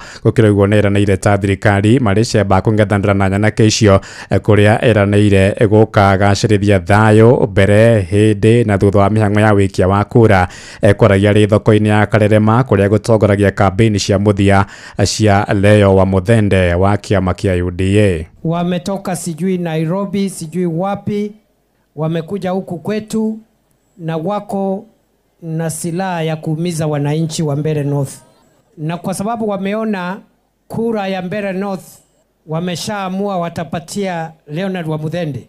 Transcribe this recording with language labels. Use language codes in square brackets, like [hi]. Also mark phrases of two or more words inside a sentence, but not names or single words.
[ki] Gũkĩra ũguo nĩeranĩire ta thirikari marĩ cemba kũng'ethanĩra na nyanake icio kũrĩa eranĩire gũkagacĩrithia thayũ mbere, hĩndĩ na thutha wa mĩhang'o ya wĩkia wa kura. Kwaragia rĩ thoko-inĩ ya Karerema kũrĩa gũtongoragia kambĩini cia mũthia cia Leo wa Muthende wa kĩama kĩa UDA. [sw] Wametoka sijui Nairobi, sijui wapi, wamekuja huku kwetu na wako na silaha ya kuumiza wananchi wa Mbeere North. Na kwa sababu wameona kura ya Mbeere North wameshaamua watapatia Leonard wa Muthende.